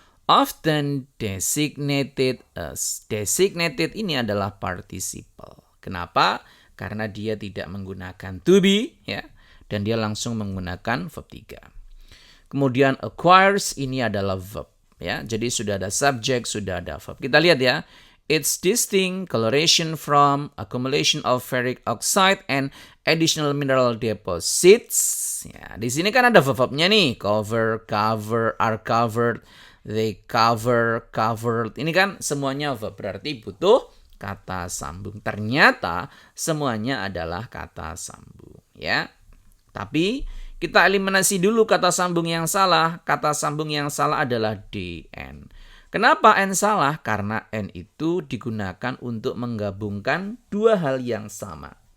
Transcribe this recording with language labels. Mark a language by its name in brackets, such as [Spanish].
[English] Often designated as. [Indonesian] Designated ini adalah participle. Kenapa? Karena dia tidak menggunakan to be, ya, dan dia langsung menggunakan verb 3. Kemudian acquires ini adalah verb, ya. Jadi sudah ada subject, sudah ada verb. Kita lihat ya. [English] Its distinct coloration from accumulation of ferric oxide and additional mineral deposits. [Indonesian] Ya, di sini kan ada verb-verbnya nih. [English] Cover, are covered, they covered. [Indonesian] Ini kan semuanya verb. Berarti butuh kata sambung. Ternyata semuanya adalah kata sambung. Ya. Tapi kita eliminasi dulu kata sambung yang salah. Kata sambung yang salah adalah DN. Kenapa N salah? Karena N itu digunakan untuk menggabungkan dua hal yang sama.